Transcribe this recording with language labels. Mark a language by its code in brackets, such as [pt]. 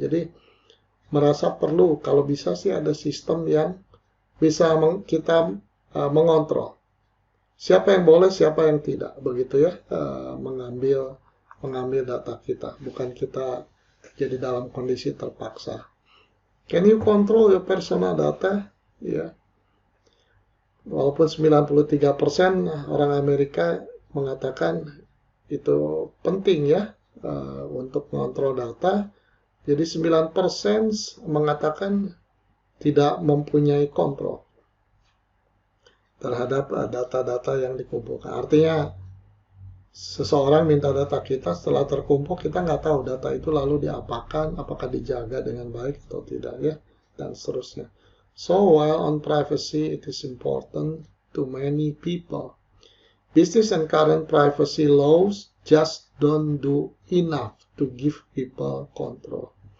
[id] Jadi merasa perlu kalau bisa sih ada sistem yang bisa kita mengontrol siapa yang boleh, siapa yang tidak, begitu ya, mengambil data kita, bukan kita jadi dalam kondisi terpaksa. [en] Can you control your personal data? [id] Ya. Walaupun 93% orang Amerika mengatakan itu penting ya untuk mengontrol data, jadi 9% mengatakan tidak mempunyai kontrol terhadap data-data yang dikumpulkan. Artinya seseorang minta data kita, setelah terkumpul kita nggak tahu data itu lalu diapakan, apakah dijaga dengan baik atau tidak ya, dan seterusnya. [en] So while on privacy it is important to many people, business and current privacy laws just don't do enough to give people control.